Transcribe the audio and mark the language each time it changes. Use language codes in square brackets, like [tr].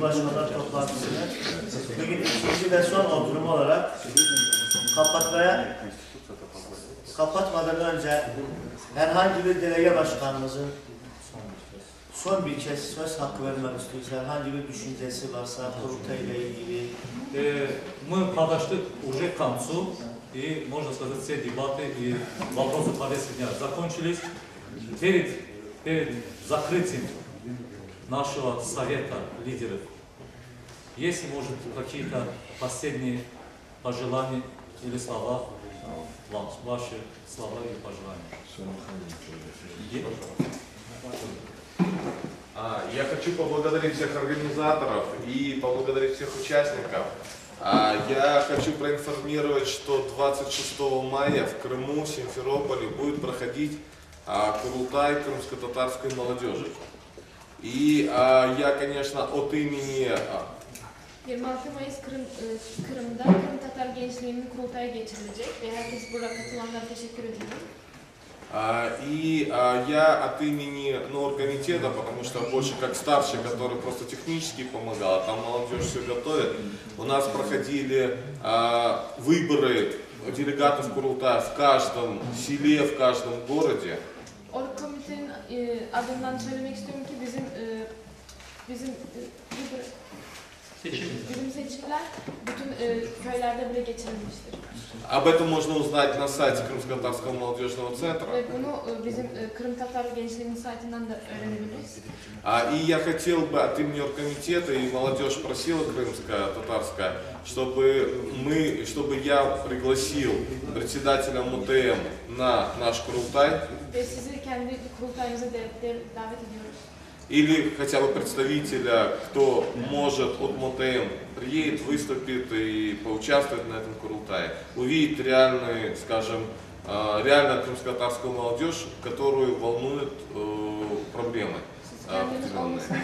[tr] Başkanlar toplantısını bugün ikinci ve son oturum olarak kapatmadan önce herhangi bir delege başkanımızın son bir kez söz hakkı vermek istiyoruz. Herhangi bir düşüncesi varsa kurultay ile ilgili. [ru] Мы подошли уже к концу, и, можно сказать, все дебаты и вопросы повестки дня закончились. Перед закрытием нашего совета лидеров, есть, может, какие-то последние пожелания или слова, ваши слова и пожелания? Я хочу поблагодарить всех организаторов и поблагодарить всех участников. Я хочу проинформировать, что 26 мая в Крыму, в Симферополе будет проходить Курултай крымско-татарской молодежи. И я, конечно, от имени... [tr] 26 Mayıs Kırım'da Kırım Tatar Gençliği'nin kurultayı geçirilecek ve herkes burada katılanlara teşekkür ediyorum. [ru] И я от имени оргкомитета, потому что больше как старший, который просто технически помогал, а там молодежь все готовит. У нас проходили выборы делегатов Курултая в каждом селе, в каждом gороде. [tr] Orgkomitenin adından söylemek istiyorum ki bizim seçimler bütün köylerde bile geçirilmiştir. [ru] Об этом можно узнать на сайте Крымско-Татарского молодежного центра. [tr] Ve bunu bizim Kırım Tatar Gençliği'nin saytından da öğrenebiliriz. [ru] И я хотел бы от имени оргкомитета, и молодежь просила крымско-татарская, чтобы я пригласил председателя МУТМ на наш Курултай. [tr] Ve sizi kendi kurultayınıza davet ediyoruz. [ru] Или хотя бы представителя, кто может от МОТМ приедет, выступит и поучаствует на этом Курултае, увидит реальную, скажем, реально крымско-татарскую молодежь, которую волнуют проблемы определенные.